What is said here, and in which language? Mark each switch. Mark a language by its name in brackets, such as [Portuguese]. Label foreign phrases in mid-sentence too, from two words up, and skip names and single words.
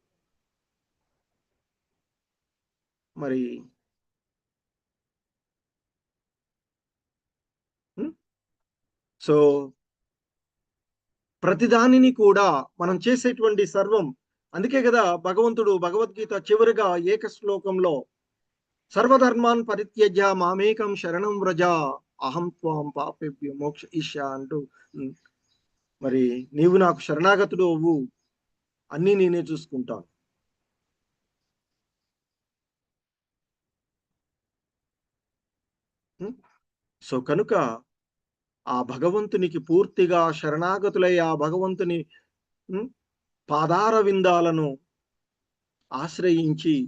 [Telugu] మరి సో ప్రతిదానిని కూడా మనం చేసేటువంటి సర్వం, అందుకే కదా భగవంతుడు భగవద్గీత చివరిగా ఏక శ్లోకంలో [Sanskrit] సర్వధర్మాన్ పరిత్యజ్య మామేకం శరణం వ్రజ అహం త్వాం పాపేభ్యో మోక్ష ఇష్యా [Telugu] అంటూ మరి నీవు నాకు శరణాగతుడు అవ్వు, అన్నీ నేనే చూసుకుంటాను. సో కనుక ఆ భగవంతునికి పూర్తిగా శరణాగతులై ఆ భగవంతుని పాదార విందాలను ఆశ్రయించి,